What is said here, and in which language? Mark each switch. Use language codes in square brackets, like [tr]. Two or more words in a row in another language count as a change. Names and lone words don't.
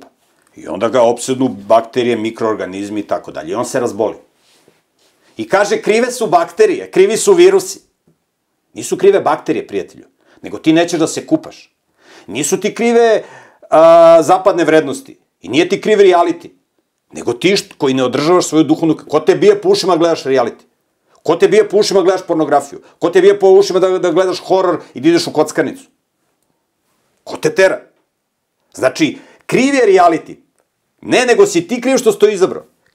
[sr] И онда га опседну бактерије, микроорганизми и тако даље. И он се разболи. И каже, криве су бактерије, криви су вируси. Нису криве бактерије, пријателju, него ти неćeš да се купаш. Нису ти криве западне вредности. И nije ti kriv reality. Nego ti koji ne održavaš svoju duhovnu... Ko te bije po ušima gledaš reality? Ko te bije po ušima gledaš pornografiju? Ko te bije po ušima da gledaš horor i da ideš u kockarnicu? Ko te tera? Znači, kriv je reality. Ne, nego si ti kriv što si to izabrao.